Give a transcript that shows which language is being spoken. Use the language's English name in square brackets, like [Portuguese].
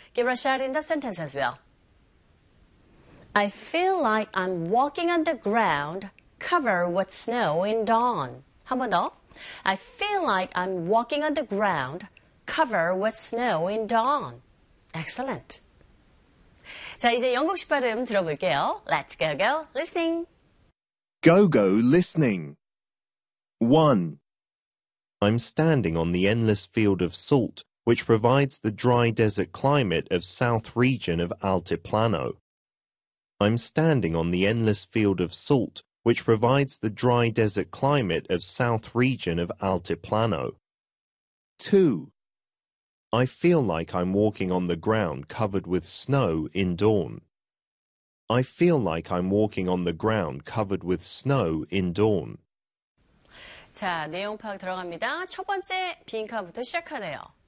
[English] Give a shot in the sentence as well. I feel like I'm walking underground, covered with snow in dawn. [Korean] 한 번 더. [English] I feel like I'm walking underground, covered with snow in dawn. Excellent. [Korean] 자, 이제 영국식 발음 들어볼게요. [English] Let's go, go, listening. Go, go, listening. 1. I'm standing on the endless field of salt, which provides the dry desert climate of south region of Altiplano. I'm standing on the endless field of salt, which provides the dry desert climate of south region of Altiplano. 2. I feel like I'm walking on the ground covered with snow in dawn. I feel like I'm walking on the ground covered with snow in dawn. [Korean] 자, 내용 파악 들어갑니다. 첫 번째 비행카부터 시작하네요.